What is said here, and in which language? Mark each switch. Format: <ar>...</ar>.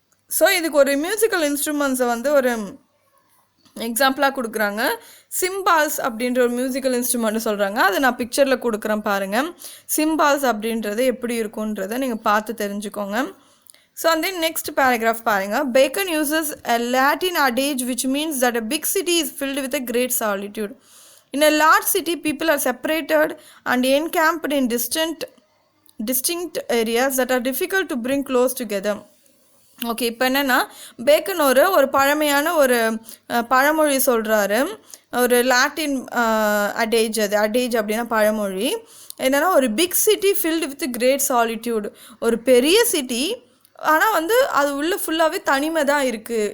<ta>So இதுக்கு ஒரு musical இன்ஸ்ட்ருமெண்ட்ஸை வந்து ஒரு எக்ஸாம்பிளாக கொடுக்குறாங்க. சிம்பால்ஸ் அப்படின்ற ஒரு மியூசிக்கல் இன்ஸ்ட்ருமெண்ட்டு சொல்கிறாங்க. அதை நான் பிக்சரில் கொடுக்குறேன் பாருங்கள். சிம்பால்ஸ் அப்படின்றது எப்படி இருக்குன்றதை நீங்கள் பார்த்து தெரிஞ்சுக்கோங்க. ஸோ அந்த நெக்ஸ்ட் பேராகிராஃப் பாருங்கள்.</ta> <en>Bacon uses a Latin adage which means that a big city is filled with a great solitude. In a large city, people are separated and encamped in distinct areas that are difficult to bring close together.</en> <ta>Okay, இப்போ என்னென்னா bacon ஒரு பழமையான ஒரு பழமொழி சொல்கிறாரு. ஒரு</ta> <en>Latin adage,</en> <ta>அது அடேஜ் அப்படின்னா பழமொழி. என்னென்னா, ஒரு</ta> <en>big city filled with great solitude,</en> <ta>ஒரு பெரிய சிட்டி ஆனால் வந்து அது உள்ளே ஃபுல்லாகவே தனிமை தான் இருக்குது.</ta>